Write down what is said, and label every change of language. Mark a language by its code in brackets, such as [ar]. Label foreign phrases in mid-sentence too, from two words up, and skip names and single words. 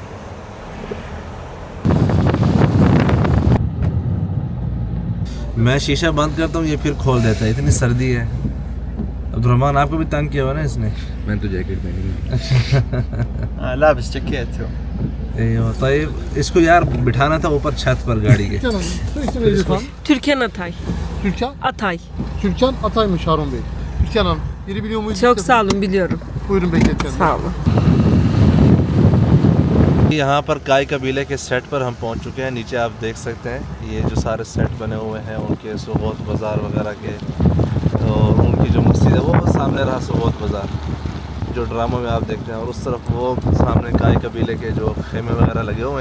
[hi] मैं शीशा बंद करता हूँ, ये फिर खोल देता है, इतनी सर्दी है। अब्दुर्रहमान आपको भी तंग किया हुआ ना इसने? मैं तो जैकेट पहनी लाबिस जैकेट। तब इसको यार बिठाना था ऊपर छत पर गाड़ी के। [tr] Türkan Atay. Türkan? Atay. Türkan Atay'mış Harun Bey. Türkan Hanım, yeri biliyor muyuz? Çok sağ olun, biliyorum. Buyurun bekleteceğim. Sağ olun. [hi] यहाँ पर काय कबीले के सेट पर हम पहुँच चुके हैं। नीचे आप देख सकते हैं ये जो सारे सेट बने हुए हैं उनके सोगोत बाज़ार वगैरह के, और उनकी जो मस्जिद है वो सामने रहा सोगोत बाज़ार जो ड्रामों में आप देखते हैं, और उस तरफ वो सामने काय कबीले के जो खेमे वगैरह लगे हुए हैं।